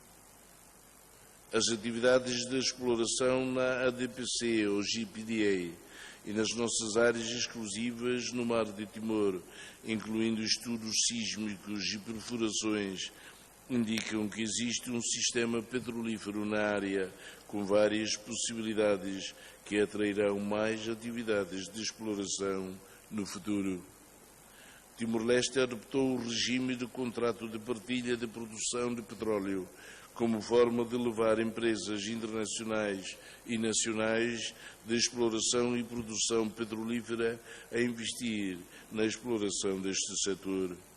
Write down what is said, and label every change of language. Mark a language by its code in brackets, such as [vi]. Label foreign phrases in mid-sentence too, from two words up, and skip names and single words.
[pt] As atividades de exploração na ADPC ou GPDA e nas nossas áreas exclusivas no Mar de Timor, incluindo estudos sísmicos e perfurações, indicam que existe um sistema petrolífero na área com várias possibilidades que atrairão mais atividades de exploração no futuro. Timor-Leste adoptou o regime de contrato de partilha de produção de petróleo como forma de levar empresas internacionais e nacionais de exploração e produção petrolífera a investir na exploração deste setor.